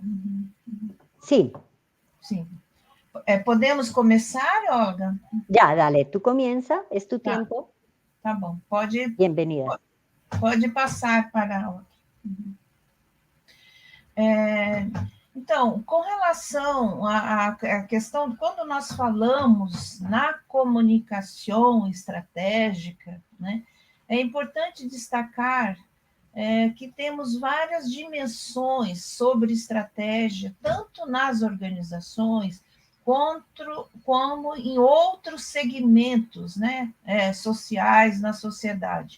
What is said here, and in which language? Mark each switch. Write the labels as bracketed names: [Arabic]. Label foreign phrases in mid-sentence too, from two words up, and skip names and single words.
[Spanish] Sí. Sí. ¿Podemos comenzar, Olga? Ya, dale, tú comienza, es tu tiempo. [Portuguese] Tá bom, pode... [Spanish] Bienvenida. [Portuguese] Pode passar para a outra. Então, com relação à questão, quando nós falamos na comunicação estratégica, né, é importante destacar que temos várias dimensões sobre estratégia, tanto nas organizações, como em outros segmentos, né, sociais na sociedade.